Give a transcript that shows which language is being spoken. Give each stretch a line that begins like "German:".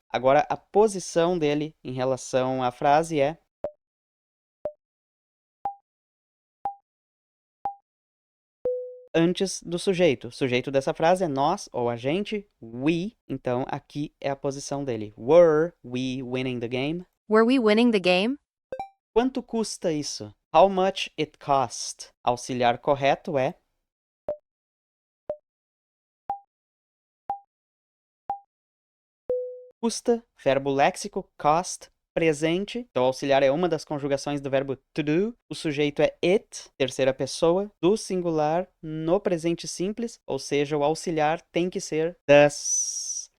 Portuguese: Agora, a posição dele em relação à frase é antes do sujeito. O sujeito dessa frase é nós ou a gente, we, então aqui é a posição dele.
English: Were we winning the game? Were we winning the game?
Portuguese: Quanto custa isso?
English: How much it cost?
Portuguese: Auxiliar correto é custa, verbo léxico, cost, presente. Então, auxiliar é uma das conjugações do verbo to do. O sujeito é it, terceira pessoa, do singular no presente simples, ou seja, o auxiliar tem que ser does.